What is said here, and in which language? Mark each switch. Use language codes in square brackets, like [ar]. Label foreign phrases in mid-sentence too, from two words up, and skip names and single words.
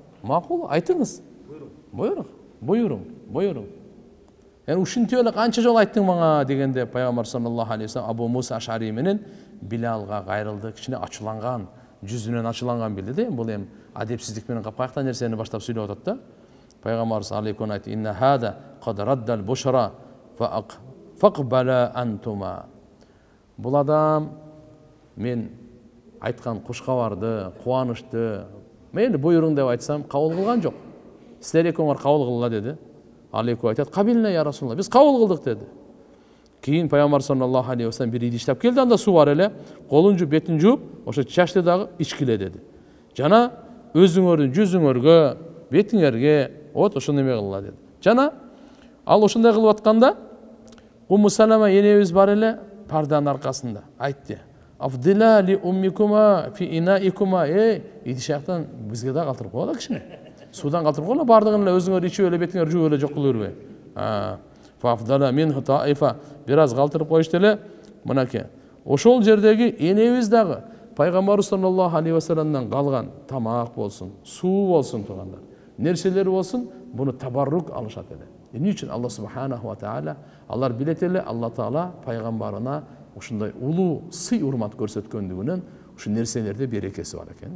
[ky] Макул, айтыңыз. Буйруң. Ушинтип эле канча жолу айттың мага дегенде пайгамбар [ar] صلى الله عليه وسلم [ky] Абу Муса Ашари менен Билалга кайрылды, кичине ачууланган, жүзүнөн ачууланган билди да. Бул эми адепсиздик менен капкаяктан нерсени баштап сүйлөп атат да. Пайгамбарыбыз алейкум айтты: [ar] "إن هذا قد رد البشرى فاقبلا أنتما." [ky] Бул адам мен айткан кушкабарды, кубанычты, мени буйруң деп айтсам кабыл кылган жок. Силер экөөңөр кабыл кылгыла деди. Алейкум айтат: [ar] "قبلنا يا رسول الله, [ky] биз кабыл кылдык" деди. Кийин пайгамбар [ar] صلى الله عليه وسلم [ky] бир идиштеп келди, анда суу бар эле, колун жууп, бетин жууп, ошо чачты дагы ичкиле деди. Жана өзүңөрдүн жүзүңөргө, бетиңерге ошо неме кылгыла деди. Жана ал ошондой кылып атканда Умму Салама энебиз бар эле парданын аркасында айтты: [ar] "أفضلا لأمكما في إنائكما." [ky] Идишактан бизге да калтырып коела кичине. Судан калтырып коела, бардыгын эле өзүңөр ичип эле, бетиңер жууп эле жок кыла бербей. [ar] فأفضلا منه طائفة. [ky] Бираз калтырып коюшту эле. Мынакей. Ошол жердеги энебиз дагы пайгамбар [ar] صلى الله عليه وسلم [ky] калган тамак болсун, суу болсун тугандар, нерселер болсун, буну табаррук алышат эле. Эмне үчүн? [ar] الله سبحانه وتعالى, [ky] алар билет эле, Алла таала пайгамбарына ушундай улуу сый урмат көрсөткөндүгүнөн ушу нерселерде берекеси бар экен.